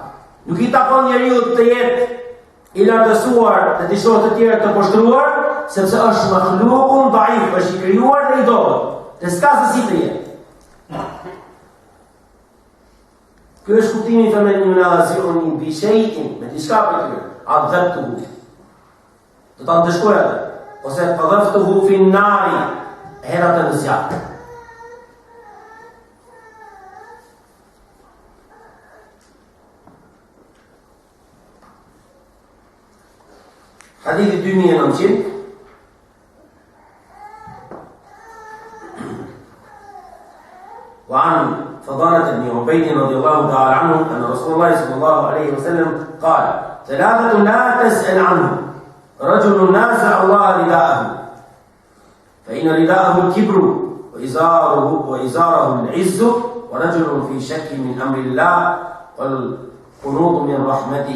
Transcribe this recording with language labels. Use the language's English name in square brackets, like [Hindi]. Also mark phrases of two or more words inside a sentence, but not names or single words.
[Albanian] Nuk i takon njeriu të jetë i lartësuar dhe të shohë të tjerë të poshtruar, sepse është [Arabic] مخلوق ضعيف, [Albanian] është i krijuar dhe i dobët, dhe s'ka se si të jetë. Ky është kuptimi i [Arabic] فمن ينازعني بشيء, [Albanian] me diçka për ty, adhabtuhu. Do ta ndeshkoj atë, ose [Arabic] قذفته في النار, [Albanian] herat në zjarr. Hadithi 2900. [Arabic] وعن فضالة بن عبيد رضي الله تعالى عنه أن رسول الله صلى الله عليه وسلم قال: ثلاثة لا تسأل عنهم، رجل نازع الله رداءه فإن رداءه الكبر وإزاره العز، ورجل في شك من أمر الله والقنوط من رحمته.